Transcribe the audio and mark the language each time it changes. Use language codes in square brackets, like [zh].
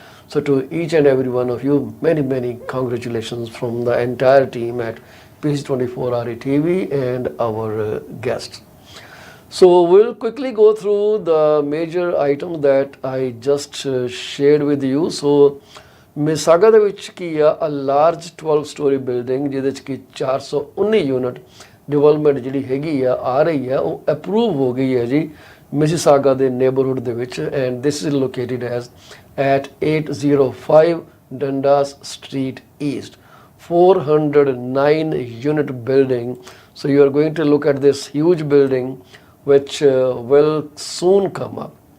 [en] So to each and every one of you, many congratulations from the entire team at PC24RETV and our guests. So we'll quickly go through the major items that I just shared with you. [pa] So ਮਿਸਾਗਾ ਦੇ ਵਿੱਚ ਕੀ ਆ, [en] a large 12-story building [pa] ਜਿਹਦੇ 'ਚ ਕਿ 419 unit development ਜਿਹੜੀ ਹੈਗੀ ਆ ਰਹੀ ਆ, ਉਹ ਅਪਰੂਵ ਹੋ ਗਈ ਹੈ ਜੀ ਮਿਸੀਸਾਗਾ ਦੇ ਨੇਬਰਹੁੱਡ ਦੇ ਵਿੱਚ। [en] And this is located as at 805 Dundas Street East, 409 unit building. So you are going to look at this huge building which will soon come up.